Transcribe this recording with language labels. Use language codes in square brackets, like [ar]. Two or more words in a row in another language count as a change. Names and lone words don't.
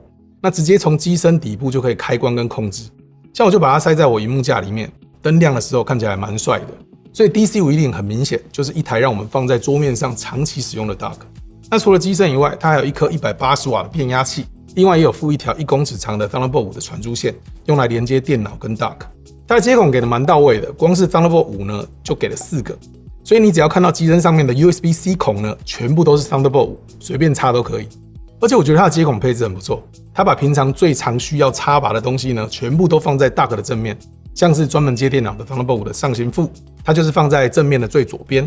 [zh] 那直接從機身底部就可以開關跟控制。像我就把它塞在我螢幕架裡面， 燈亮的時候看起來蠻帥的。所以 DC510 很明顯就是一台讓我們放在桌面上長期使用的 dock。那除了機身以外，它還有一顆180瓦的變壓器，另外也有附一條1公尺長的 Thunderbolt 5 的傳輸線，用來連接電腦跟 dock。它的接孔給的蠻到位的，光是 Thunderbolt 5呢就給了4個，所以你只要看到機身上面的 USB-C 孔呢，全部都是 Thunderbolt 5，隨便插都可以。而且我覺得它的接孔配置很不錯，它把平常最常需要插拔的東西呢，全部都放在 dock 的正面，像是專門接電腦的 Thunderbolt 5的上行副，它就是放在正面的最左邊。